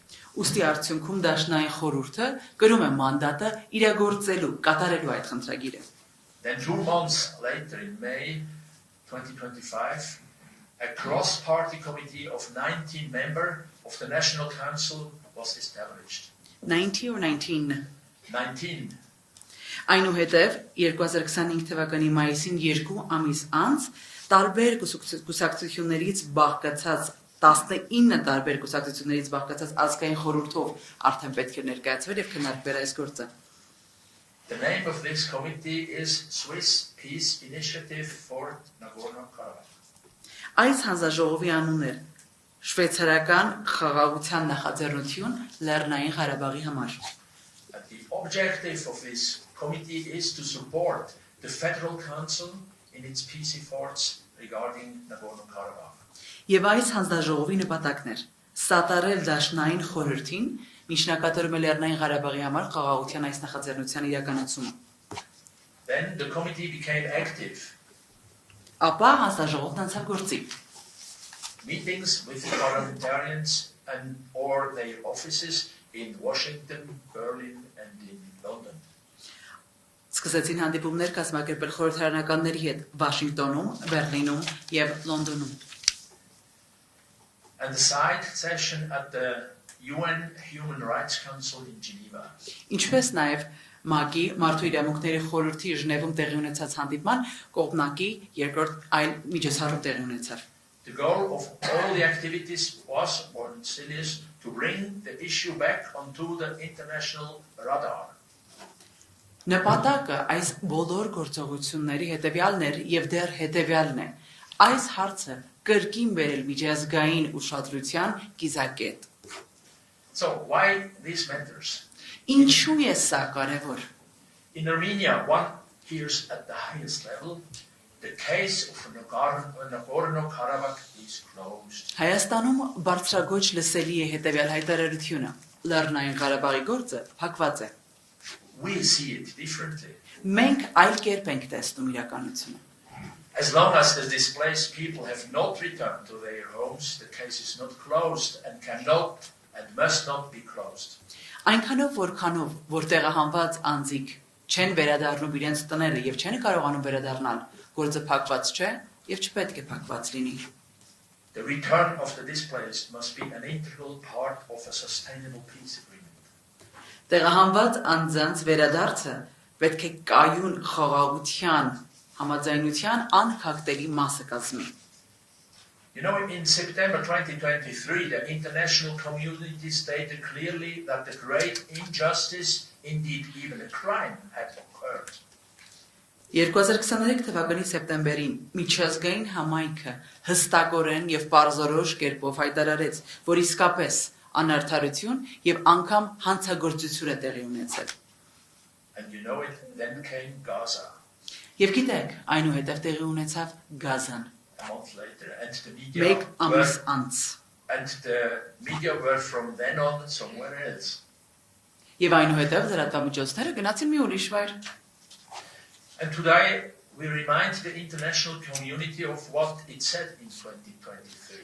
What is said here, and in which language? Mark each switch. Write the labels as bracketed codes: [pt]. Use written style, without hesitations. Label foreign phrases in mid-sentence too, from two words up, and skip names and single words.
[hy] Ուստի արդյունքում դաշնային խորհուրդը կրում է մանդատը իրագործելու, կատարելու այդ խնդրագիրը։ [en] Then 2 months later, in May 2025, a cross-party committee of 19 members of the National Council was established. 90 or 19 19. [hy] Այնուհետև 2025 թվականի մայիսին 2 ամիս անց տարբեր կուսակցություններից բաղկացած 19 տարբեր կուսակցություններից բաղկացած ազգային խորհրդով արդեն պետք է ներկայացվեր եւ քննարկվեր այս գործը։ [en] The name of this committee is Swiss Peace Initiative for Nagorno-Karabakh. [hy] Այս հանձնաժողովի անունն է շվեյցարական խաղաղության նախաձեռնություն Լեռնային Ղարաբաղի համար։ [en] The objective of this committee is to support the Federal Council in its peace efforts regarding Nagorno-Karabakh. [hy] Եվ այս հանձնաժողովի նպատակն էր սատարել դաշնային խորհրդին միջնակատարում է Լեռնային Ղարաբաղի համար խաղաղության այս նախաձեռնության իրականացումը։ [en] Then the committee became active. [hy] Ապա հանձնաժողովն անցավ գործի։ [en] Meetings with parliamentarians and or their offices in Washington, Berlin and in London. [hy] Սկսեցին հանդիպումներ կազմակերպել խորհրդարանականների հետ Վաշինգտոնում, Բերլինում եւ Լոնդոնում։ [en] And the side session at the UN Human Rights Council in Geneva. [hy] Ինչպես նաեւ ՄԱԿ-ի Մարդու իրավունքների խորհրդի Ժնևում տեղի ունեցած հանդիպման կողմնակի երկրորդ այլ միջոցառում տեղի ունեցավ։ [en] The goal of all the activities was, or still is, to bring the issue back onto the international radar. [hy] Նպատակը այս բոլոր գործողությունների հետևյալն էր եւ դեռ հետևյալն է։ Այս հարցը կրկին բերել միջազգային ուշադրության կիզակետ։ [en] So why these matters? [hy] Ինչու է սա կարևոր։ [en] In Armenia, one hears at the highest level, the case of Nagorno-Karabakh is closed. [hy] Հայաստանում բարձրագույն լսելի է հետևյալ հայտարարությունը։ Լեռնային Ղարաբաղի գործը փակված է։ [en] We see it differently. [hy] Մենք այլ կերպ ենք տեսնում իրականությունը։ [en] As long as the displaced people have not returned to their homes, the case is not closed and cannot and must not be closed. [hy] Այնքանով որքանով որ տեղահանված անձիկ չեն վերադառնում իրենց տները եւ չեն կարողանում վերադառնալ, գործը փակված չէ եւ չպետք է փակված լինի։ [en] The return of the displaced must be an integral part of a sustainable peace agreement. [hy] Տեղահանված անձանց վերադարձը պետք է կայուն խաղաղության համաձայնության անխախտելի մասը կազմի։ [en] You know, in September 2023, the international community stated clearly that the great injustice, indeed even a crime, had occurred. [hy] 2023 թվականի սեպտեմբերին միջազգային համայնքը հստակորեն եւ պարզորոշ կերպով հայտարարեց, որ իսկապես անարդարություն եւ անգամ հանցագործություն է տեղի ունեցել։ [en] And you know it, then came Gaza [hy] Եվ գիտեք, այնուհետև տեղի ունեցավ Գազան։ [en] a month later, and the [hy] Մեկ ամիս [en] were, [hy] անց։ [en] and the media were from then on somewhere else. [hy] Եվ այնուհետև լրատվամիջոցները գնացին մի ուրիշ վայր։ [en] And today we remind the international community of what it said in 2023.